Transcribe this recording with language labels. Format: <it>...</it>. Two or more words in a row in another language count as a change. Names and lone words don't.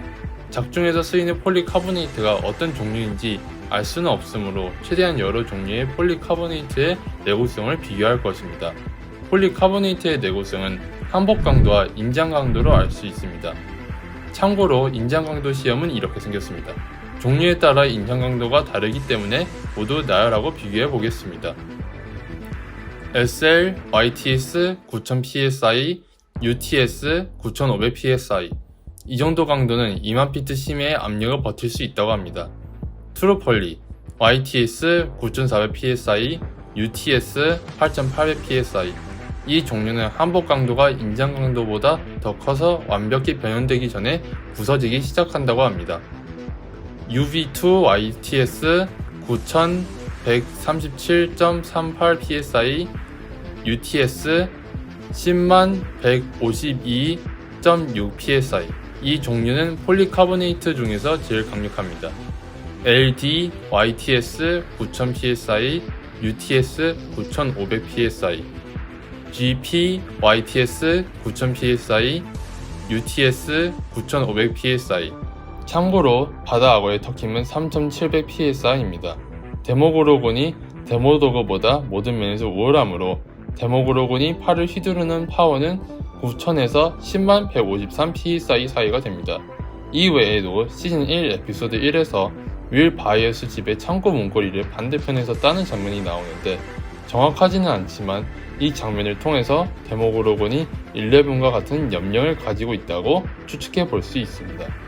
<ko>작중에서 쓰이는 폴리카보네이트가 어떤 종류인지 알 수는 없으므로 최대한 여러 종류의 폴리카보네이트의 내구성을 비교할 것입니다. 폴리카보네이트의 내구성은 항복 강도와 인장 강도로 알 수 있습니다. 참고로 인장 강도 시험은 이렇게 생겼습니다. 종류에 따라 인장 강도가 다르기 때문에 모두 나열하고 비교해 보겠습니다. SL, YTS 9000psi, UTS 9500psi 이 정도 강도는 2만 피트 심해의 압력을 버틸 수 있다고 합니다. 트루폴리, YTS 9400psi, UTS 8800psi 이 종류는 항복 강도가 인장 강도보다 더 커서 완벽히 변형되기 전에 부서지기 시작한다고 합니다. UV2YTS 9137.38psi, UTS 10만 152.6psi 이 종류는 폴리카보네이트 중에서 제일 강력합니다. LD, YTS 9000psi, UTS 9500psi, GP, YTS 9000psi, UTS 9500psi 참고로 바다 악어의 터킴은 3700psi입니다. 데모고로곤이 데모도그보다 모든 면에서 우월하므로 데모고로곤이 팔을 휘두르는 파워는 9000에서 10만 153psi 사이가 됩니다. 이 외에도 시즌 1 에피소드 1에서 윌 바이어스 집의 창고 문고리를 반대편에서 따는 장면이 나오는데 정확하지는 않지만 이 장면을 통해서 데모고로곤이 11과 같은 염령을 가지고 있다고 추측해 볼 수 있습니다.</ko>